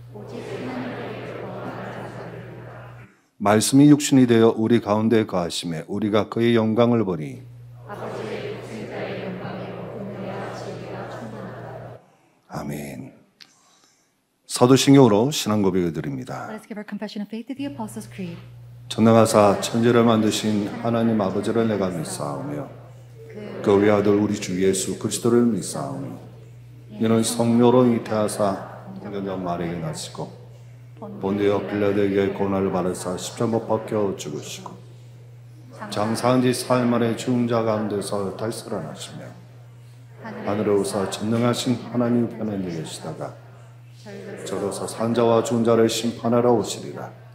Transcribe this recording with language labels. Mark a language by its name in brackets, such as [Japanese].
[Korean] 오직 하나님께로부터 난 자가 말씀이 육신이 되어 우리 가운데 거하심에 우리가 그의 영광을 보니 아버지의 독생자의 영광으로 은혜와 지혜가 충만하다. 아멘. 사도신경으로 신앙 고백을 드립니다. [English] Let us give our confession of faith to the Apostles' Creed. [Korean] 전능하사 천지를 만드신 하나님 아버지를 내가 믿사오며 그 외아들 우리 주 예수 그리스도를 믿사오니 이는 성령으로 잉태하사 성경적 마리아에게 나시고 본디오 빌라도에게 고난을 받으사 십자가 못 박혀 죽으시고 장사한 지 사흘 만에 죽은 자 가운데서 다시 살아나시며 하늘에 오사 전능하신 하나님 편에 앉아 계시다가 저로서 산자와 죽은 자를 심판하러 오시리라.